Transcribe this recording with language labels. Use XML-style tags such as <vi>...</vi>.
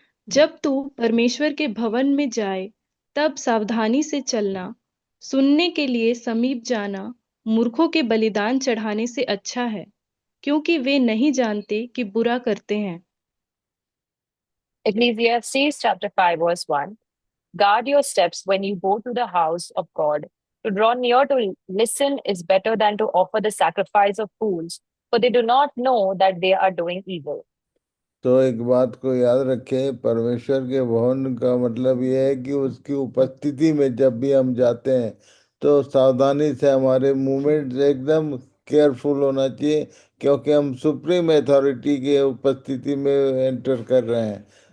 <hi>जब तू परमेश्वर के भवन में जाए, तब सावधानी से चलना, सुनने के लिए समीप जाना मूर्खों के बलिदान चढ़ाने से अच्छा है, क्योंकि वे नहीं जानते कि बुरा करते हैं।</hi> <en>Ecclesiastes chapter 5, verse 1. Guard your steps when you go to the house of God. To draw near to listen is better than to offer the sacrifice of fools, for they do not know that they are doing evil.</en> <hi>तो एक बात को याद रखें, परमेश्वर के भवन का मतलब यह है कि उसकी उपस्थिति में जब भी हम जाते हैं तो सावधानी से हमारे मूवमेंट एकदम केयरफुल होना चाहिए, क्योंकि हम सुप्रीम अथॉरिटी के उपस्थिति में एंटर कर रहे हैं।</hi>